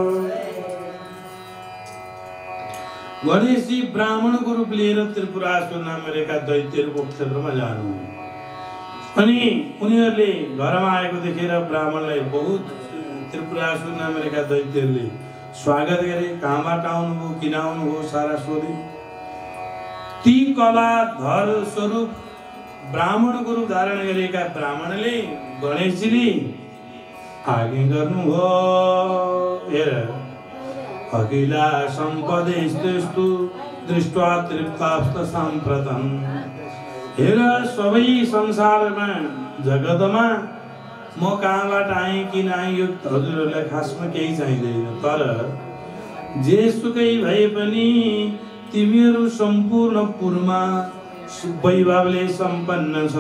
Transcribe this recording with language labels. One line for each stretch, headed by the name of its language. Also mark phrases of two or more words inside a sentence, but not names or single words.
Nepali: गणेशजी ब्राह्मणको रूप लिएर त्रिपुरासुर नामेका दैत्यहरूको क्षेत्रमा जानु अनि उनीहरूले घरमा आएको देखेर ब्राह्मणलाई बहुत त्रिपुरासुर नामेका दैत्यहरूले स्वागत गरे। कहाँबाट आउनुभयो, किन आउनुभयो, सारा सोधे। ती कलाधर स्वरूप ब्राह्मणको रूप धारण गरेका ब्राह्मणले गणेशजीले आज्ञा गर्नुभयो, हेर
Sanskrit: अखिला सम्पदेस्तु दृष्ट्वा तृप्तास्त साम्प्रतम्।
Nepali: हेर सबै संसारमा जगतमा म कहाँबाट आएँ किन आएँ यो हजुरहरूलाई खासमा केही चाहिँदैन, तर जेसुकै भए पनि तिमीहरू सम्पूर्ण पुरमा वैभवले सम्पन्न छौ।